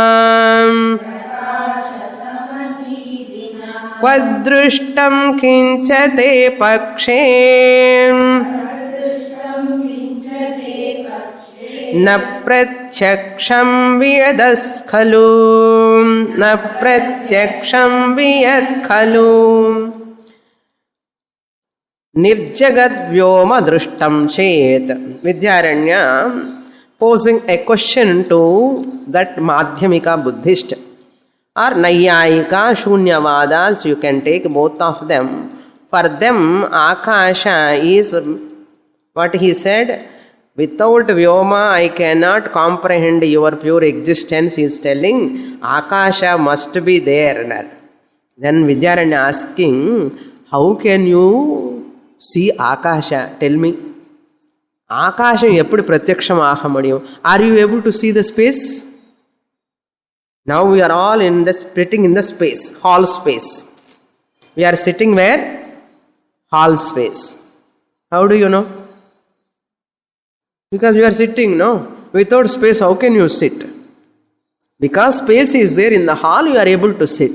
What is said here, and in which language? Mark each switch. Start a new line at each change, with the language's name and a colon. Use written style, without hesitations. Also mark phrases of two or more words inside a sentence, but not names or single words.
Sanskrit: क्वदृष्टं किंच ते पक्षे न प्रत्यक्षं वियदस् खलु न प्रत्यक्षं वियत् खलु निर्जगद्व्योम दृष्टं चेत.
English: विद्यारण्य posing a question to that Madhyamika Buddhist or Naiyayika Shunyavadas, you can take both of them. For them, Akasha is what he said, without Vyoma I cannot comprehend your pure existence, he is telling Akasha must be there. Then Vidyaranya asking, how can you see Akasha? Tell me.
Tamil: ஆகாசம் எப்போது பிரத்யக்ஷம் ஆக முடியும்?
English: Are you able to see the space? Now we are all sitting in the space, hall space. We are sitting where? Hall space. How do you know? Because you are sitting, no? Without space, how can you sit? Because space is there in the hall, you are able to sit.